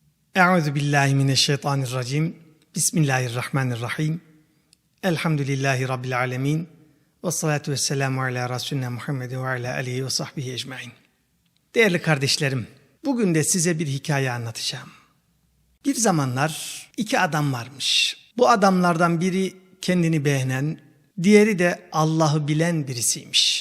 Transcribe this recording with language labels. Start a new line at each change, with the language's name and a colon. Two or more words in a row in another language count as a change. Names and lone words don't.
Arabic: أعوذ بالله من الشيطان الرجيم. بسم الله الرحمن الرحيم. الحمد لله رب العالمين. والصلاة والسلام على رسولنا محمد وعلى آله وصحبه أجمعين.
Turkish: Değerli kardeşlerim, bugün de size bir hikaye anlatacağım. Bir zamanlar iki adam varmış. Bu adamlardan biri kendini beğenen, diğeri de Allah'ı bilen birisiymiş.